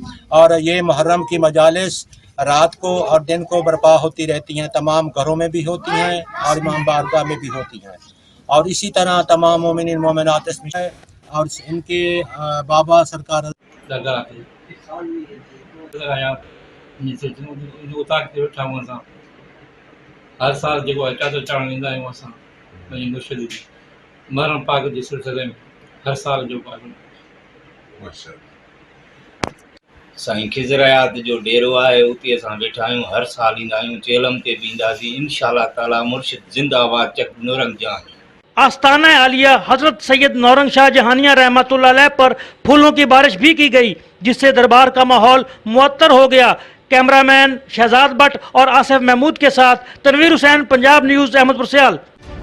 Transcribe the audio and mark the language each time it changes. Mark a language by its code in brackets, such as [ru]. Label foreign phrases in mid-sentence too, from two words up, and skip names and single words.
[ur] اور یہ محرم کی مجالس رات کو اور دن کو برپا ہوتی رہتی ہیں، تمام گھروں میں بھی ہوتی ہیں اور امام بارگاہ میں بھی ہوتی ہیں، اور اسی طرح تمام مومنین مومنات اس میں اور ان کے بابا سرکار [sd] ہر سال جو ہے چادر چڑھن ویندا آहियूं असां पंहिंजी मुर्शिद जी महरम पाक जे सिलसिले में हर साल जो साईं खिज़र हयात जो डेरो आहे उते असां वेठा आहियूं, हर साल ईंदा आहियूं, चेलम ते बि ईंदासीं [ar] إن شاء الله تعالى. [sd] मुर्शिद जिंदाबाद, चक नूरंग जहां। [ur] آستانہ عالیہ حضرت سید نورنگ شاہ جہانیہ [ar] رحمۃ اللہ علیہ [ur] پر پھولوں کی بارش بھی کی گئی، جس سے دربار کا ماحول معطر ہو گیا. کیمرہ مین شہزاد بھٹ اور آصف محمود کے ساتھ تنویر حسین، پنجاب نیوز، احمد پور سیال.